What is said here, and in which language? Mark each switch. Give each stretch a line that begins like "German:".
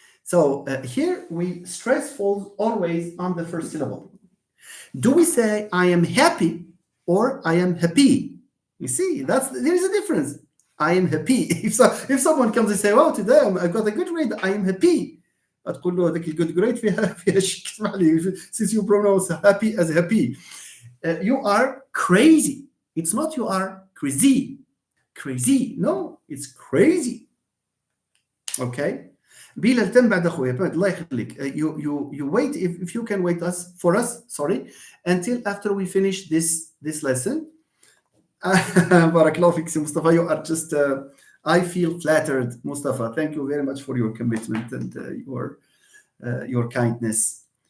English: So here we stress falls always on the first syllable. Do we say I am happy or I am happy? You see, there is a difference. I am happy. If someone comes and say, "Oh, today I got a good grade, I am happy."
Arabic: تقول له هذاك الجود جريد فيها شك اسمح لي
English: since you pronounce happy as happy. You are crazy. It's not you are crazy. Crazy. No, it's crazy. Okay.
Arabic: بلال تم بعد اخويا الله يخليك.
English: You wait if you can wait for us until after we finish this lesson.
Arabic: بارك الله فيك
English: Mustafa, you are just I feel flattered, Mustafa. Thank you very much for your commitment and your kindness.